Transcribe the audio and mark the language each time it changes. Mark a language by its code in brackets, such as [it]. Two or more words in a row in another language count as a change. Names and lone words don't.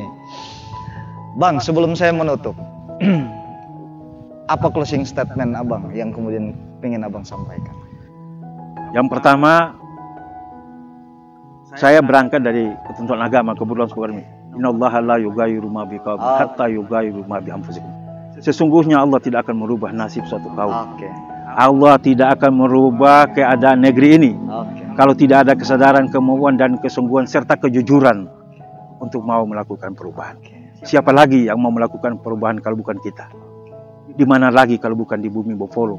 [id] Bang, sebelum saya menutup, apa [en] closing statement [id] Abang yang kemudian ingin Abang sampaikan? Yang pertama, saya berangkat dari ketentuan agama, kebetulan seperti ini. [ar] إن الله لا يغير ما بقوم حتى يغير ما بأنفسهم. [id] Sesungguhnya Allah tidak akan merubah nasib suatu kaum. Allah tidak akan merubah keadaan negeri ini kalau tidak ada kesadaran, kemauan, dan kesungguhan serta kejujuran untuk mau melakukan perubahan. Siapa lagi yang mau melakukan perubahan kalau bukan kita? Di mana lagi kalau bukan di bumi Bofolo?